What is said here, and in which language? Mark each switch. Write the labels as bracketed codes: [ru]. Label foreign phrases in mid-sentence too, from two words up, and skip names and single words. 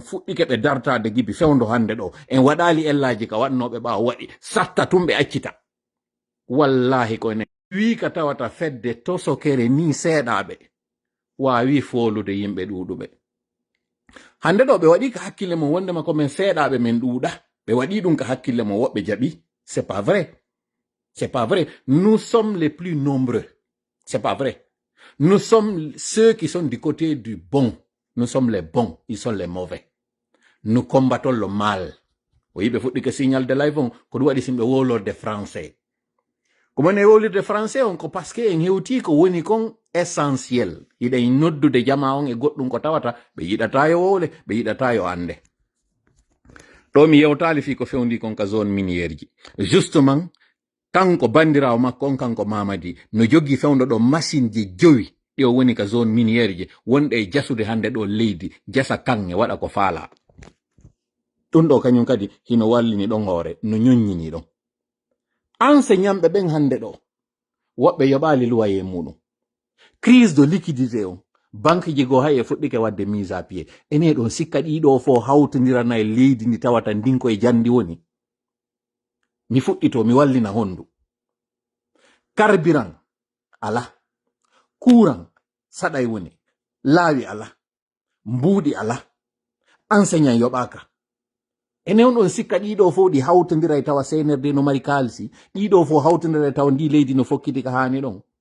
[ff] fuɗɗike ɓe dartade gibi fewndo hande ɗo en waɗali ellaji ka waɗnoɓe ɓawo waɗi satta tum ɓe accita wallahi koyne wi ka tawata fedde tosokere ni seeɗaɓe wawi folude yimɓe ɗuɗuɓe hande ɗo ɓe waɗi ka hakkille mum wondema komin seeɗaɓe men ɗuuɗa ɓe waɗi ɗum ka hakkille mum woɓɓe jaɓi [fr] c'est pas vrai c'est pas vrai nous sommes les plus nombreux c'est pas vrai nous sommes ceux qui sont du côté du bon nous sommes les bons ils sont les mauvais nous combattons le mal [ff] o yiɓe fuɗɗi ke [fr] signal de live [ff] on ko ɗum waɗi simɓe wolorde français komone wolirde français on ko [fr] parce que [ff] en hewti ko woni kon essentiel yiɗen noddude jama on e goɗɗum ko tawata ɓe yiɗata yo wowle ɓe yiɗata yo ande ɗo mi yewtali fi ko fewndi kon ka [fr] zone miniére [ff] ji justement kanko bandirawo makko on kanko Mamadi no joggi fewndo ɗo machine ji 5 ɗi o woni ka [fr] zone miniére [ff] ji wonɗe e jasude hande ɗo leydi jasa kange waɗa ko faala ɗum ɗo kañum kadi hino wallini ɗon hoore no ñoññini ɗon enseignantɓe ɓen hande ɗo woɓɓe yoɓali luwaye muɗum [fr] crise de liquidité [ff] on banque ji go hay e fuɗɗike wadde [fr] mise à pied [ff] ene ɗon sikka ɗiɗo fo hawtodirana e leydi ndi tawata ndinko e jandi woni mi fuɗɗito mi wallina hondu carburant ala courant saɗay woni laawi ala mbuuɗi ala enseignant yoɓaka ene on ɗon sikka ɗiɗo fo ɗi hawtodira e tawa senerde no mari kalisi ɗiɗo fo hawtodira e tawa ndi leydi no fokkiti ka hani ɗon